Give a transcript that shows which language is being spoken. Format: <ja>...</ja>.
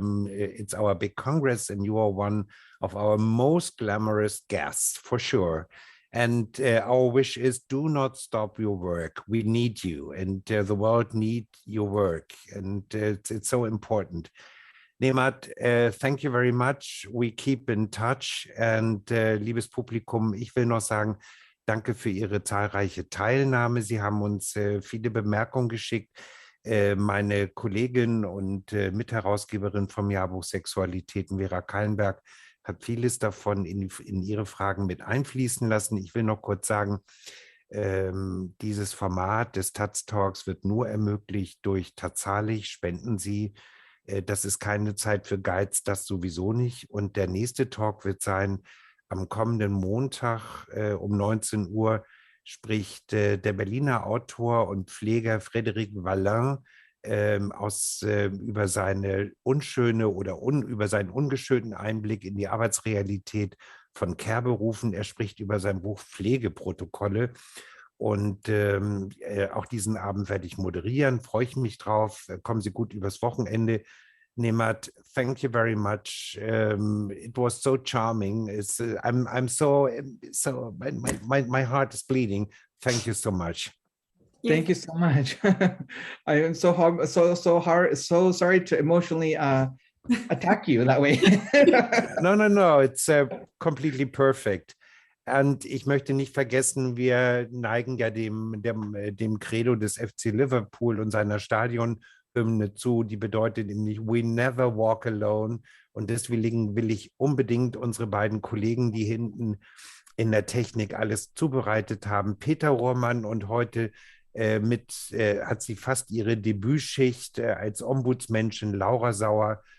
<en>It's our big congress, and you are one of our most glamorous guests, for sure. And our wish is, do not stop your work. We need you, and the world needs your work, and it's so important. Nemat, thank you very much. We keep in touch.</en> <de>And liebes Publikum, ich will noch sagen, danke für Ihre zahlreiche Teilnahme. Sie haben uns viele Bemerkungen geschickt. Meine Kollegin und Mitherausgeberin vom Jahrbuch Sexualitäten, Vera Kallenberg, hat vieles davon in ihre Fragen mit einfließen lassen. Ich will noch kurz sagen, dieses Format des Taz-Talks wird nur ermöglicht durch taztalk. Spenden Sie. Das ist keine Zeit für Geiz, das sowieso nicht. Und der nächste Talk wird sein am kommenden Montag um 19 Uhr, spricht der Berliner Autor und Pfleger Frédéric Vallin über seine unschöne oder über seinen ungeschönten Einblick in die Arbeitsrealität von Care-Berufen. Er spricht über sein Buch Pflegeprotokolle. Und auch diesen Abend werde ich moderieren, freue ich mich drauf. Kommen Sie gut übers Wochenende.</de> <en>Nemat, thank you very much. It was so charming. I'm so my heart is bleeding. Thank you so much. Thank you so much. I am so sorry to emotionally attack you that way. No, it's completely perfect.</en> <de>Und ich möchte nicht vergessen, wir neigen ja dem Credo des FC Liverpool und seiner Stadionhymne zu, die bedeutet nämlich</de> <en>"We never walk alone".</en> <de>Und deswegen will ich unbedingt unsere beiden Kollegen, die hinten in der Technik alles zubereitet haben, Peter Rohrmann, und heute hat sie fast ihre Debütschicht als Ombudsmenschen, Laura Sauer.</de>